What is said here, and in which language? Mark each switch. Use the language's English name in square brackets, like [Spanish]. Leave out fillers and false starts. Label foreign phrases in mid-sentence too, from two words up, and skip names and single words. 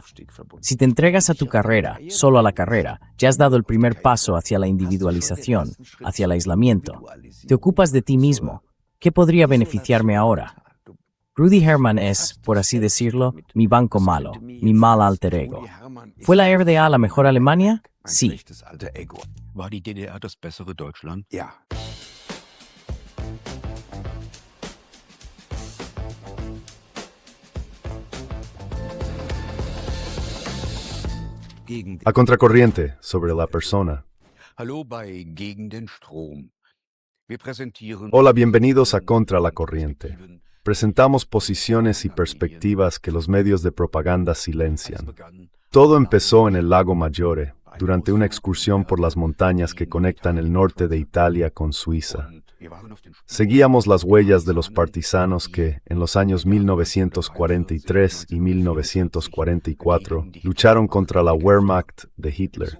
[Spanish] Si te entregas a tu carrera, solo a la carrera, ya has dado el primer paso hacia la individualización, hacia el aislamiento. Te ocupas de ti mismo. ¿Qué podría beneficiarme ahora? Rudy Hermann es, por así decirlo, mi banco malo, mi mal alter ego. ¿Fue la RDA la mejor Alemania? Sí. [German] War die DDR das bessere Deutschland? Ja. [Spanish] A contracorriente sobre la persona. [German] Hallo bei Gegen den Strom. Wir präsentieren [Spanish] Hola, bienvenidos a Contra la Corriente. Presentamos posiciones y perspectivas que los medios de propaganda silencian. Todo empezó en el Lago Maggiore, durante una excursión por las montañas que conectan el norte de Italia con Suiza. Seguíamos las huellas de los partisanos que, en los años 1943 y 1944, lucharon contra la Wehrmacht de Hitler.